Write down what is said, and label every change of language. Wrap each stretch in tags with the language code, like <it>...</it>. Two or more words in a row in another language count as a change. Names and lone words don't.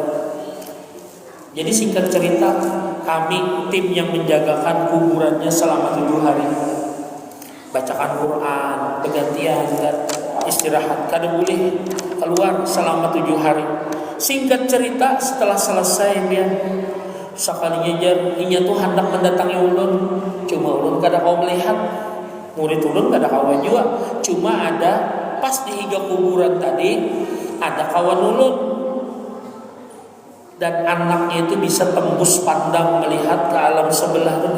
<id>Jadi singkat cerita, kami tim yang menjagakan kuburannya selama 7 hari, bacakan Quran, bergantian dan istirahat, kada boleh keluar selama 7 hari.</id> <bjn>Singkat cerita, setelah selesai dia sekalinya inya tuh hendak mendatangi ulun, cuma ulun kada kau melihat, murid ulun kada kawan juga, cuma ada pas di higa kuburan tadi ada kawan ulun dan anaknya itu bisa tembus pandang melihat ke alam sebelah itu.</bjn>